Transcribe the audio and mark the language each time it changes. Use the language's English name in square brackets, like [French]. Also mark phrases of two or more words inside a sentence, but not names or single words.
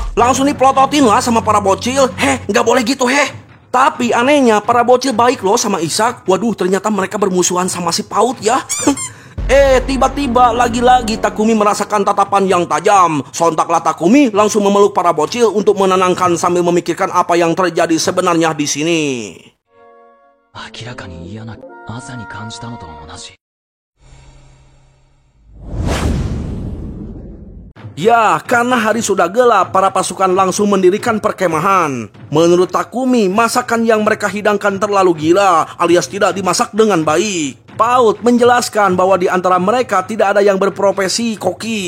[Indonesian] Langsung dipelototin lah sama para bocil. Nggak boleh gitu Tapi anehnya para bocil baik loh sama Isak. Waduh, ternyata mereka bermusuhan sama si Paut ya. Tiba-tiba lagi-lagi Takumi merasakan tatapan yang tajam. Sontaklah Takumi langsung memeluk para bocil untuk menenangkan sambil memikirkan apa yang terjadi sebenarnya di sini. [Japanese] 明らかに嫌な朝に感じたのと同じ。 [Indonesian] Ya, karena hari sudah gelap, para pasukan langsung mendirikan perkemahan. Menurut Takumi, masakan yang mereka hidangkan terlalu gila, alias tidak dimasak dengan baik. Paut menjelaskan bahwa di antara mereka tidak ada yang berprofesi koki.